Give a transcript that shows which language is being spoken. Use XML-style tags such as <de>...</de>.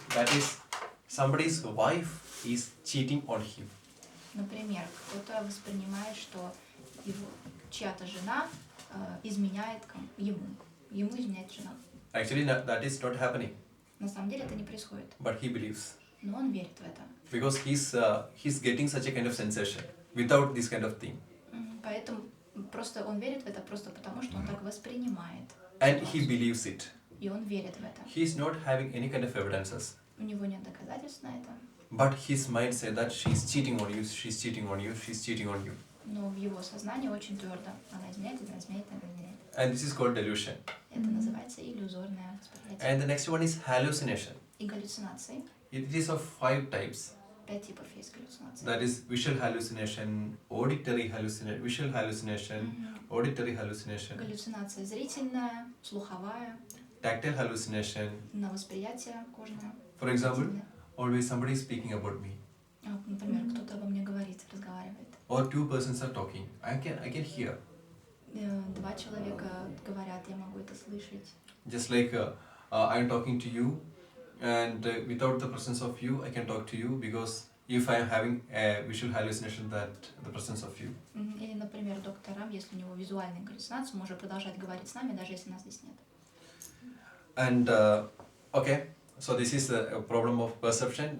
<en>That is, somebody's wife is cheating on him.</en> <ru>Например, кто-то воспринимает, что его чья-то жена изменяет ему изменяет жена.</ru> <en>Actually, that is not happening,</en> <ru>На самом деле это не происходит,</ru> <en>but he believes.</en> <ru>но он верит в это.</ru> <en>Because he's getting such a kind of sensation without this kind of thing.</en> <ru>Поэтому просто он верит в это просто потому, что он так воспринимает.</ru> <en>And he believes it.</en> <ru>И он верит в это.</ru> <en>He's not having any kind of evidences.</en> <ru>У него нет доказательств на это,</ru> <en>But his mind says that she's cheating on you, she's cheating on you, she's cheating on you.</en> <ru>но в его сознании очень твердо. Она изменяет, она изменяет, она изменяет.</ru> <en>And this is called delusion.</en> <ru>Это называется иллюзорное восприятие.</ru> <en>And the next one is hallucination.</en> <ru>И галлюцинации.</ru> <en>It is of 5 types.</en> <ru>5 типов есть галлюцинаций.</ru> <en>That is visual hallucination, auditory hallucination, visual hallucination, auditory hallucination,</en> <ru>Галлюцинация зрительная, слуховая,</ru> <en>tactile hallucination.</en> <ru>на восприятие кожное.</ru> <en>For example,</en> <ru>зрительное.</ru> <en>always somebody is speaking about me.</en> <ru>Вот, например, кто-то обо мне говорит, разговаривает.</ru> <en>Or 2 persons are talking. I can hear.</en> <ru>2 человека говорят, я могу это слышать.</ru> <en>Just like I'm talking to you, and without the presence of you, I can talk to you because if I am having a visual hallucination, that the presence of you.</en> <ru>Или, например, докторам, если у него визуальные галлюцинации, может продолжать говорить с нами, даже если нас здесь нет.</ru> <en>And okay, so this is the problem of perception.</en>